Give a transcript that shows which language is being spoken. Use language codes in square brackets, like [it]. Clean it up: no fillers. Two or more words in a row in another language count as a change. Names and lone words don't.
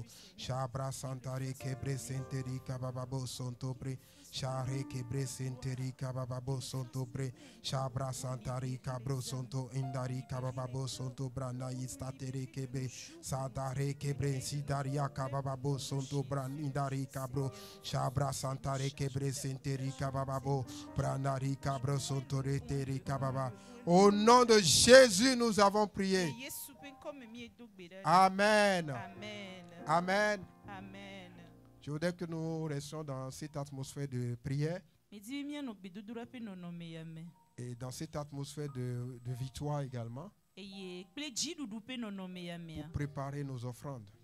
[fr] shabra santare kebre senteri kababo sonto bre share kebre senteri kababo sonto bre shabra santari cabro sonto indari kababo sonto branda istatere kebre sadare kebre sidaria kababo sonto branda indari cabro shabra santare kebre senteri kababo brandari cabro sonto reteri kababa. Au nom de Jésus nous avons prié. Amen. Amen. Amen. Amen. Je voudrais que nous restions dans cette atmosphère de prière et dans cette atmosphère de victoire également pour préparer nos offrandes.